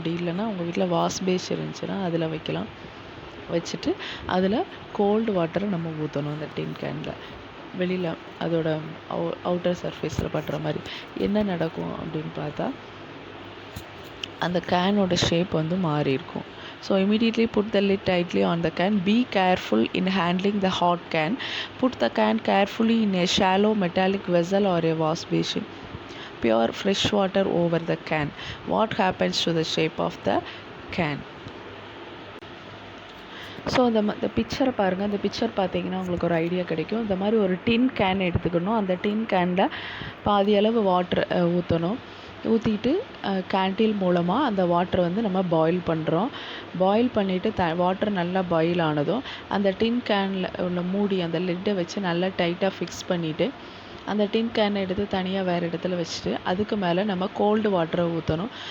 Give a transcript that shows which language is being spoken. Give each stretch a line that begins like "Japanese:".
Tamil: அப்படி இல்லைன்னா உங்கள் வீட்டில் வாஷ் பேஸ் இருந்துச்சுன்னா அதில் வைக்கலாம். வச்சுட்டு அதில் கோல்டு வாட்டரை நம்ம ஊற்றணும். அந்த டின் கேனில் வெளியில் அதோட அவுட்டர் சர்ஃபேஸில் படுற மாதிரி. என்ன நடக்கும் அப்படின்னு பார்த்தா அந்த கேனோட ஷேப் வந்து மாறி இருக்கும்.
English: So immediately put the lid tightly on the can. Be careful in handling the hot can. Put the can carefully in a shallow metallic vessel or a wash basin. Pour fresh water over the can. What happens to the shape of the can?
Tamil: So இந்த பிக்சரை பாருங்கள். இந்த picture பார்த்தீங்கன்னா உங்களுக்கு ஒரு idea கிடைக்கும். இந்த மாதிரி ஒரு டின் கேன் எடுத்துக்கணும். அந்த டின் கேனில் பாதி அளவு வாட்டர் ஊற்றணும். ஊற்றிட்டு கேண்டில் மூலமாக அந்த வாட்டரை வந்து நம்ம பாயில் பண்ணுறோம். பாயில் பண்ணிவிட்டு வாட்டர் நல்லா பாயில் ஆனதும் அந்த டின் கேனில் உள்ள மூடி அந்த லிட்டை வச்சு நல்லா டைட்டாக ஃபிக்ஸ் பண்ணிவிட்டு அந்த டின் கேனை எடுத்து தனியாக வேறு இடத்துல வச்சுட்டு அதுக்கு மேலே நம்ம கோல்டு வாட்டரை ஊற்றணும்.